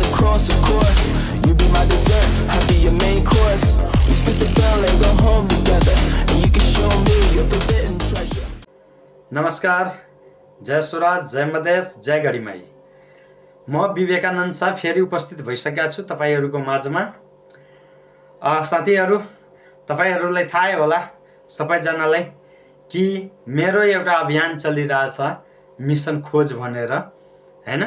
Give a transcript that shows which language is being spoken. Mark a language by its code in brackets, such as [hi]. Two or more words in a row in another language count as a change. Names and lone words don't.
[en] course, of course. You be my dessert, I'll be your main course. We split the bill and go home together, and you can show me your forbidden treasure. [ne] नमस्कार, जय स्वराज, जय मधेस, जय गढीमाई। म विवेकानन्द शाह फेरि उपस्थित भइसकेका छु तपाईहरुको माझमा। साथीहरु, तपाईहरुलाई थाहै होला सबैजनालाई कि मेरो एउटा अभियान चलिरहेछ मिशन खोज भनेर, हैन?